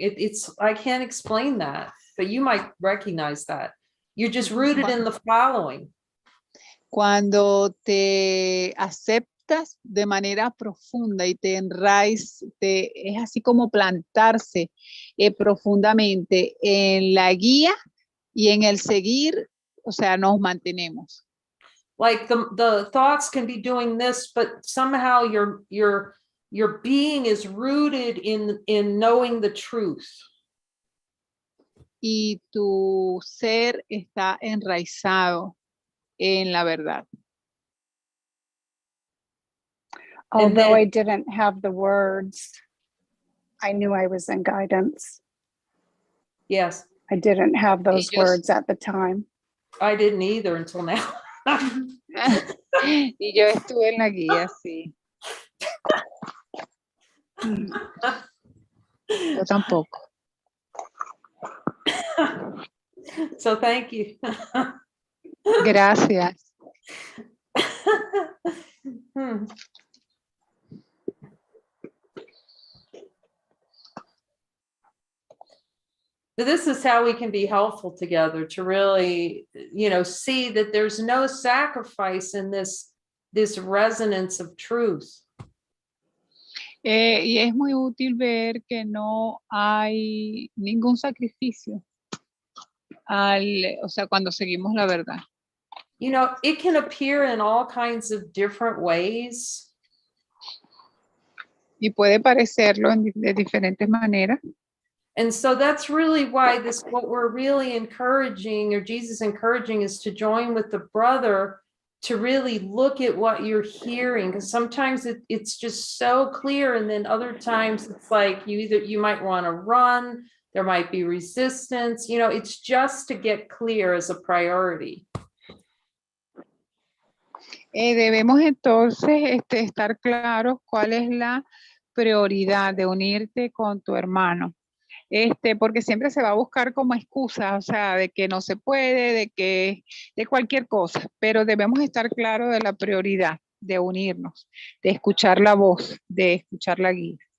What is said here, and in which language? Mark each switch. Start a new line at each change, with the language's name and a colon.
English: It's I can't explain that, but you might recognize that. You're just rooted in the following.
Spanish: Cuando te aceptas de manera profunda y te enraizas, es así como plantarse profundamente en la guía y en el seguir, o sea, nos mantenemos.
English: Like the thoughts can be doing this, but somehow your being is rooted in knowing the truth.
Spanish: Y tu ser está enraizado en la verdad.
English: Although I didn't have the words, I knew I was in guidance. Yes. I didn't have those
Spanish: yo-
English: words at the time. I didn't either until now.
Spanish: Y yo estuve en la guía, sí. Yo tampoco.
English: So thank you.
Spanish: Gracias. Hmm.
English: This is how we can be helpful together to really, see that there's no sacrifice in this resonance of truth.
Spanish: Y es muy útil ver que no hay ningún sacrificio o sea, cuando seguimos la verdad.
English: It can appear in all kinds of different ways.
Spanish: Y puede parecerlo de diferentes maneras.
English: And so that's really why what we're really encouraging, or Jesus encouraging, is to join with the brother to really look at what you're hearing. Because sometimes it's just so clear. And then other times it's like you might want to run, there might be resistance, it's just to get clear as a priority.
Spanish: Debemos entonces estar claros cuál es la prioridad de unirte con tu hermano. Porque siempre se va a buscar como excusa, o sea, de que no se puede, de cualquier cosa, pero debemos estar claros de la prioridad de unirnos, de escuchar la voz, de escuchar la guía.